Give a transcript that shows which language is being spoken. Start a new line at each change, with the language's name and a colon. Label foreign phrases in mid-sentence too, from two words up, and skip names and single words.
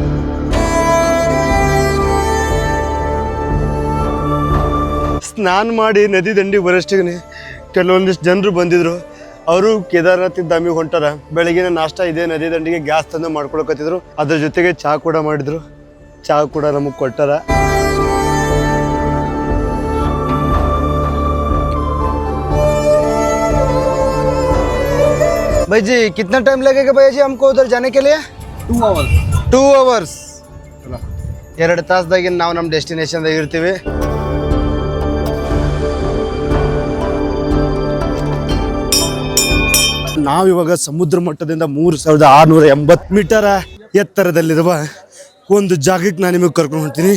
Kannada: ಸ್ನಾನ ಮಾಡಿ ನದಿ ದಂಡಿಗೆ ಬರೋಷ್ಟಿಗೆ ಕೆಲವೊಂದಿಷ್ಟು ಜನರು ಬಂದಿದ್ರು. ಅವರು ಕೇದಾರ್ನಾಥ್ ಧಾಮಿಗೆ ಹೊಂಟಾರ. ಬೆಳಗಿನ ನಾಷ್ಟ ಇದೇ ನದಿ ದಂಡಿಗೆ ಗ್ಯಾಸ್ ತಂದು ಮಾಡ್ಕೊಳಕತ್ತಿದ್ರು. ಅದ್ರ ಜೊತೆಗೆ ಚಹಾ ಕೂಡ ಮಾಡಿದ್ರು. ಚಹಾ ಕೂಡ ನಮಗೆ ಕೊಟ್ಟಾರ.
Hindi: भाई जी कितना टाइम लगेगा भैया जी हमको उधर जाने के लिए?
English: 2 hours.
Kannada: 2 ತಾಸದಾಗಿನ ನಾವು ನಮ್ಮ ಡೆಸ್ಟಿನೇಷನ್ದಾಗ ಇರ್ತೀವಿ. ನಾವಿವಾಗ ಸಮುದ್ರ ಮಟ್ಟದಿಂದ 3680 ಮೀಟರ್ ಎತ್ತರದಲ್ಲಿರುವ ಒಂದು ಜಾಗಕ್ಕೆ ನಾನು ನಿಮಗೆ ಕರ್ಕೊಂಡು ಹೋಗ್ತೀನಿ.